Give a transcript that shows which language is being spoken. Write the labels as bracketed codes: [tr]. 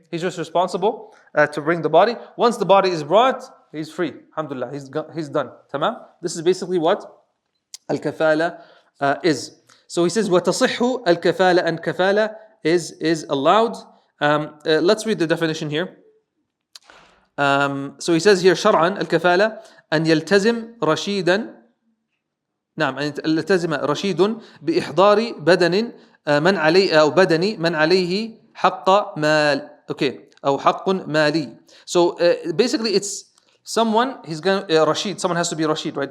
[en] He's just responsible to bring the body. Once the body is brought, he's free. Alhamdulillah. He's done. Tamam? This is basically what al-kafala is. So he says, وَتَصِحُّ al-kafala, and kafala is allowed. Let's read the definition here. So he says here, [ar] شرعا الكفالة أن يلتزم رشيدا نعم أن يلتزم رشيد بإحضار بدن من عليه أو بدني من عليه حق مال أو حق مالي. [en] So basically it's someone, he's going Rashid, someone has to be Rashid, right?